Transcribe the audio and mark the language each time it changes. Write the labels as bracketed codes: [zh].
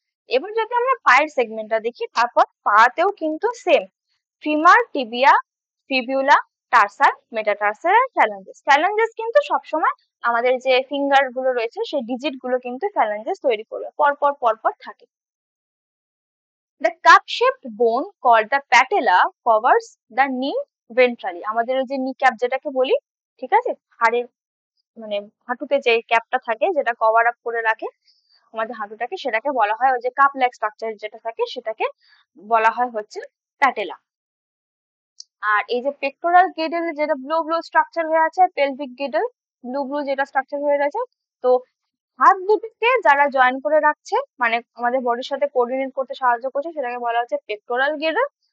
[bn] এবার যদি আমরা পায়ের সেগমেন্টটা দেখি, তারপর পাতেও কিন্তু সেম, ফিমার, টিবিয়া, ফিবিউলা, টার্সাল, মেটাটার্সাল আর ফ্যালাঞ্জেস। ফ্যালাঞ্জেস কিন্তু সবসময় আমাদের যে ফিঙ্গার গুলো রয়েছে সেই ডিজিট গুলো কিন্তু ফ্যালাঞ্জেস তৈরি করবে, পরপর পরপর থাকে। [en] The cup-shaped bone called the patella covers the knee ventrally. [bn] আমাদের ওই যে নি ক্যাপ যেটাকে বলি, ঠিক আছে, হাড়ের মানে হাঁটুতে যে ক্যাপটা থাকে যেটা কভার আপ করে রাখে আমাদের হাঁটুটাকে, সেটাকে বলা হয় ওই যে কাপ লাইক স্ট্রাকচার যেটা থাকে সেটাকে বলা হয় হচ্ছে প্যাটেলা। আর এই যে পেক্টোরাল গিডল যেটা ব্লু ব্লু স্ট্রাকচার হয়ে আছে, পেলভিক গিডল ব্লু ব্লু যেটা স্ট্রাকচার হয়ে রয়েছে, তো হাত দুটোকে যারা জয়েন করে রাখছে মানে আমাদের বডির সাথে কোঅর্ডিনেট করতে সাহায্য করছে সেটাকে বলা হচ্ছে পেক্টোরাল গিডল।